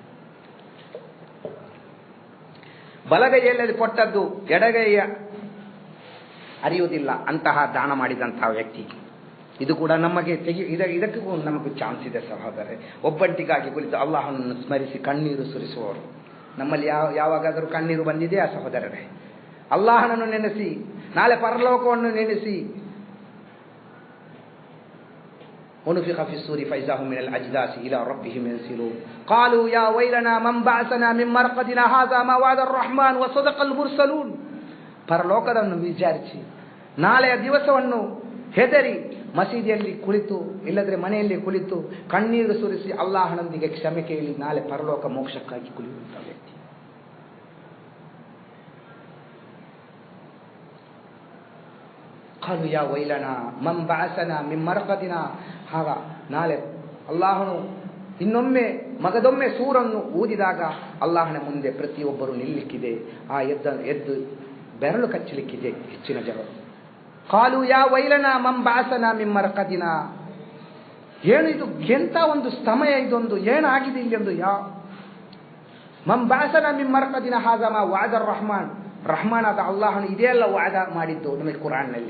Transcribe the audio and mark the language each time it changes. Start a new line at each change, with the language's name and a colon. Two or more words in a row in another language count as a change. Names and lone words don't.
Kannada: ಬಲಗೈಯಲ್ಲಿ ಕೊಟ್ಟದ್ದು ಎಡಗೈಯ ಅರಿಯುವುದಿಲ್ಲ ಅಂತಹ ದಾನ ಮಾಡಿದಂತಹ ವ್ಯಕ್ತಿ. ಇದು ಕೂಡ ನಮಗೆ ಇದಕ್ಕೂ ನಮಗೂ ಚಾನ್ಸ್ ಇದೆ ಸಹೋದರರೇ. ಒಬ್ಬಂಟಿಗಾಗಿ ಕುಳಿತು ಅಲ್ಲಾಹನನ್ನು ಸ್ಮರಿಸಿ ಕಣ್ಣೀರು ಸುರಿಸುವವರು ನಮ್ಮಲ್ಲಿ ಯಾವಾಗಾದರೂ ಕಣ್ಣೀರು ಬಂದಿದೆಯಾ ಸಹೋದರರೇ? ಅಲ್ಲಾಹನನ್ನು ನೆನೆಸಿ, ನಾಳೆ ಪರಲೋಕವನ್ನು ನೆನೆಸಿ,
Arabic: ونفخ في الصور فإذا هم من الأجداث إلى ربهم ينسلون قالوا يا ويلنا من بعثنا من مرقدنا هذا ما وعد الرحمن وصدق المرسلون.
Kannada: ಪರಲೋಕವನ್ನು ವಿಚಾರಿಸಿ ನಾಳೆಯ ದಿವಸವನ್ನು ಹೆದರಿ ಮಸೀದಿಯಲ್ಲಿ ಕುಳಿತು ಇಲ್ಲದ್ರೆ ಮನೆಯಲ್ಲಿ ಕುಳಿತು ಕಣ್ಣೀರು ಸುರಿಸಿ ಅಲ್ಲಾಹನೊಂದಿಗೆ ಕ್ಷಮೆ ಕೇಳಿ ನಾಳೆ ಪರಲೋಕ ಮೋಕ್ಷಕ್ಕಾಗಿ ಕುಳಿಯುವಂತಹ ವ್ಯಕ್ತಿ.
Arabic: قالوا يا ويلنا من بعثنا من مرقدنا.
Kannada: ಆಗ ನಾಳೆ ಅಲ್ಲಾಹನು ಮಗದೊಮ್ಮೆ ಸೂರನ್ನು ಊದಿದಾಗ ಅಲ್ಲಾಹನ ಮುಂದೆ ಪ್ರತಿಯೊಬ್ಬರು ನಿಲ್ಲಿಕ್ಕಿದೆ. ಆ ಎದ್ದು ಬೆರಳು ಕಚ್ಚಲಿಕ್ಕಿದೆ ಹೆಚ್ಚಿನ ಜನರು.
Arabic: قالوا يا ويلنا من بعثنا من مرقدنا.
Kannada: ಏನು ಇದು, ಎಂಥ ಒಂದು ಸಮಯ ಇದೊಂದು, ಏನಾಗಿದೆ ಇಲ್ಲಿ ಒಂದು
Arabic: من بعثنا من مرقدنا هذا ما وعد الرحمن
Kannada: ಆದ ಅಲ್ಲಾಹನು ಇದೆಯಲ್ಲ ವಾದ ಮಾಡಿದ್ದು ನಮಗೆ ಕುರಾನ್ನಲ್ಲಿ.